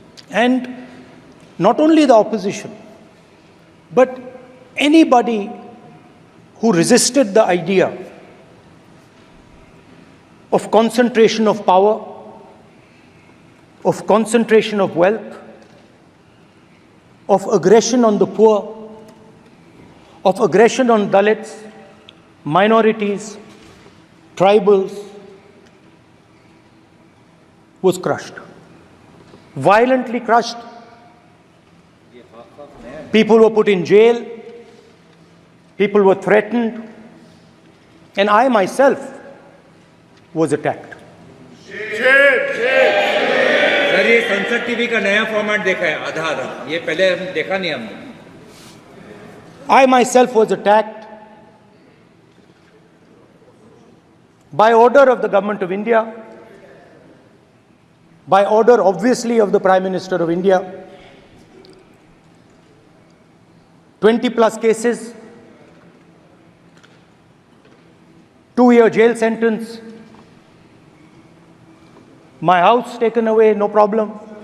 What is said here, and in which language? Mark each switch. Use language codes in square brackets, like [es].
[en] And not only the opposition, but anybody who resisted the idea of concentration of power, of concentration of wealth, of aggression on the poor, of aggression on Dalits, minorities, tribals, was crushed. Violently crushed. People were put in jail. People were threatened. And I myself was attacked. [hi] Sir ये संसद TV का नया format देखा है आधा ये पहले हम देखा नहीं हमने [en] I myself was attacked by order of the government of India, by order obviously of the Prime Minister of India. 20 plus cases, 2-year jail sentence, my house taken away, no problem.